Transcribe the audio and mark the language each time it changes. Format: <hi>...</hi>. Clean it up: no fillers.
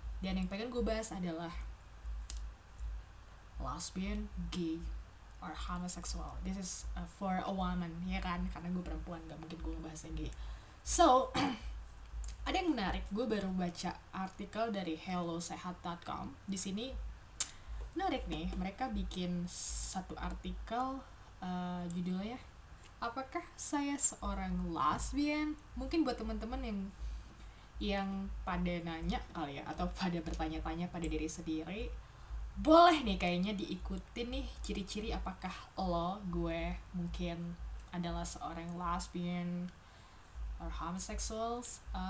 <id>Dan yang pengen gue bahas adalah lesbian, gay, or homosexual.</id> <en>This is for a woman, ya kan?</en> <id>Karena gue perempuan, gak mungkin gue ngebahas yang gay. So, ada yang menarik. Gue baru baca artikel dari hellosehat.com. Di sini menarik nih, mereka bikin satu artikel, judulnya apakah saya seorang lesbian? Mungkin buat teman-teman yang pada nanya kali ya, atau pada bertanya-tanya pada diri sendiri, boleh nih kayaknya diikutin nih ciri-ciri apakah gue mungkin adalah seorang lesbian or homosexuals.</id>